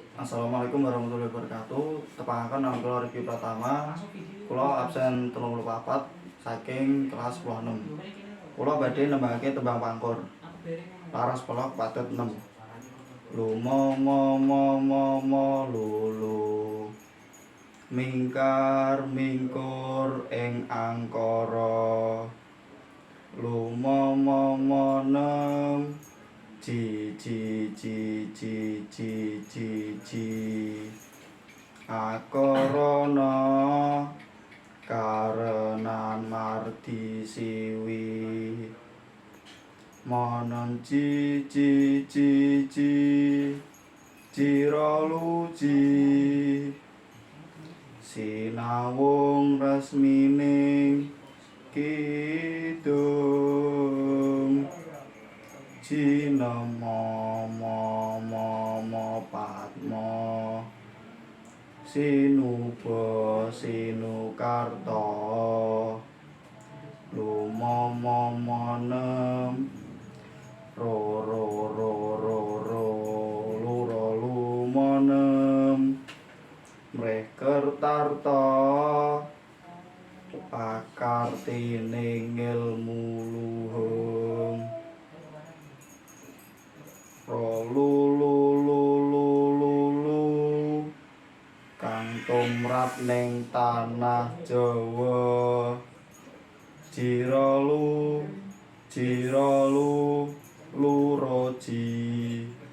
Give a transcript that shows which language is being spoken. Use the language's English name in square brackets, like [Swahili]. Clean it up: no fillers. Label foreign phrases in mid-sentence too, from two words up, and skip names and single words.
[Arabic] السلام عليكم ورحمة الله وبركاته. [Javanese] Tepangaken nama kula Riki Pratama. Kula absen 34 saking kelas 10-6. Kula badhe nembangake tembang pangkur. Laras pelok pathet 6. Lumo mo mo mo mo lulu. Mingkar mingkur ing angkara. Lumo mo mo nem. Ji ji ji ji ji ji ji akorana karenan mardi siwi monon ji ji ji ji jira luji sinawung resmining kidung Cina mo mo mo mo patmo sinuba sinukarta lumo mo mo nem ro ro ro ro ro luro lumonem mrekertarta pakartining ilmu luhung lulu kang tumrap ning tanah Jawa jiralu luroji